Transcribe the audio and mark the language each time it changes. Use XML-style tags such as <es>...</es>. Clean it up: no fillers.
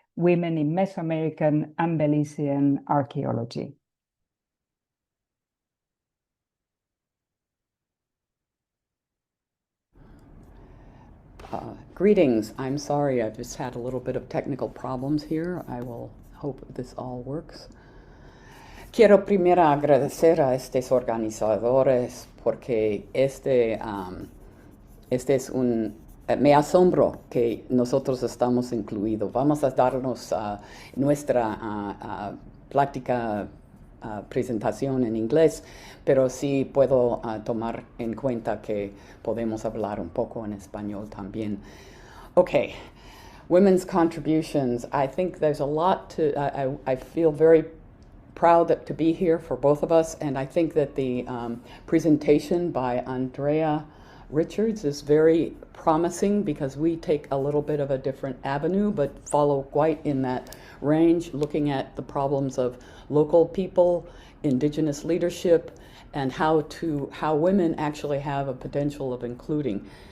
<en>Women in Mesoamerican and Belizean Archaeology. Greetings. I'm sorry, I've just had a little bit of technical problems here. I will hope this all works.</en> <es>Quiero primero agradecer a estos organizadores porque este es me asombro que nosotros estamos incluidos. Vamos a darnos nuestra plática presentación en inglés, pero sí puedo tomar en cuenta que podemos hablar un poco en español también.</es> <en>Okay, women's contributions. I think there's a lot to, I feel very proud to be here for both of us, and I think that the presentation by Andrea Richards is very promising because we take a little bit of a different avenue but follow quite in that range, looking at the problems of local people, indigenous leadership, and how women actually have a potential of including.</en>